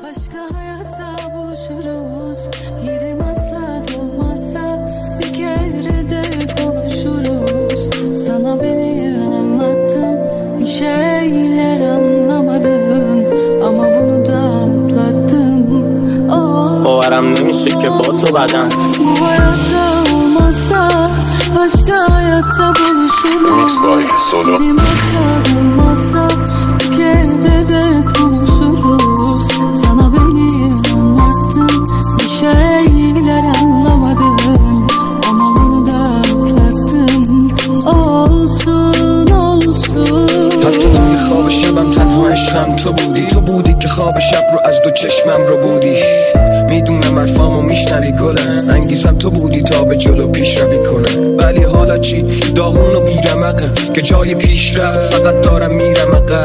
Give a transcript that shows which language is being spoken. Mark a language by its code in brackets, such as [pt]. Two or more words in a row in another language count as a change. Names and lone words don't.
[tr] Başka hayatta buluşuruz. Yerim asla dolmazsa bir kere de konuşuruz. Sana beni anlattım, bir şeyler anlamadın ama bunu da atlattım. [fa] باورم نمیشه که با تو بدم [tr] Bu hayatta olmazsa başka hayatta buluşuruz. Yerim asla dolmazsa bir kere de konuşuruz. Sana beni anlattım, bir şeyler anlamadın ama bunu da atlattım. Olsun olsun. [fa] حتی توی خواب شبم تنها عشقم تو بودی که خواب شب رو از دو چشمم رو بودی. میدونم حرفامو میشنوی گلم، انگیزم تو بودی تا به جلو پیش روی کنم. ولی حالا چی؟ داغون و بیرمقم که جای پیش رفت فقط دارم میرم عقب.